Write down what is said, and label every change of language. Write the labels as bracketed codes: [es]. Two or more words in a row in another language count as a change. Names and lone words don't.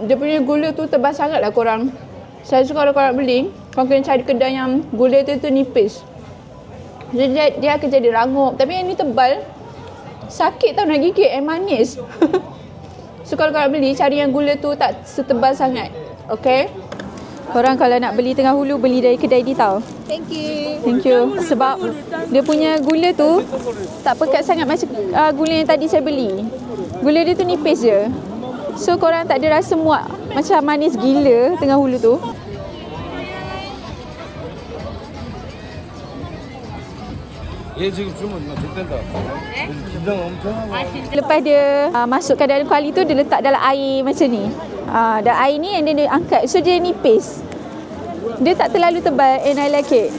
[ms] dia punya gula tu tebal sangat lah korang. Saya suka kalau korang beli, korang kena cari kedai yang gula tu nipis. Jadi dia akan jadi rangup. Tapi yang ni tebal. Sakit tau nak gigit and manis. So kalau korang beli, cari yang gula tu tak setebal sangat. Okay? Korang kalau nak beli tengah hulu, beli dari kedai ni tau. [en] Thank you. Thank you. [ms] Sebab dia punya gula tu tak pekat sangat macam gula yang tadi saya beli. Gula dia tu nipis je. So korang tak ada rasa muak macam manis gila tengah hulu tu. [ko] 얘 지금 주문 됐다. 긴장 엄청 하고. [ms] Lepas dia masukkan dalam kuali tu, dia letak dalam air macam ni. Dan air ni [en] and then [ms] dia angkat. So dia nipis. Dia tak terlalu tebal [en] and I like it.